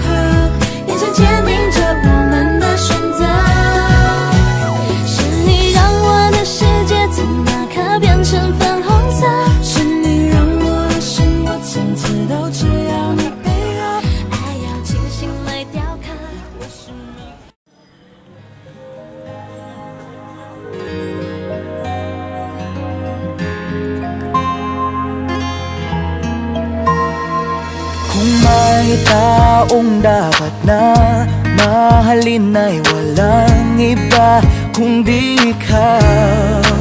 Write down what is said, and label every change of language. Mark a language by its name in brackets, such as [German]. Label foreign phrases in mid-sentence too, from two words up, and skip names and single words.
[Chinese] 眼神坚定着我们的选择。是你让我的世界从那刻变成粉红色，是你让我的生活从此都只要你配合，爱要精心来雕刻。我是每 [Filipino] Kung may taong dapat na mahalin ay walang iba kundi ikaw.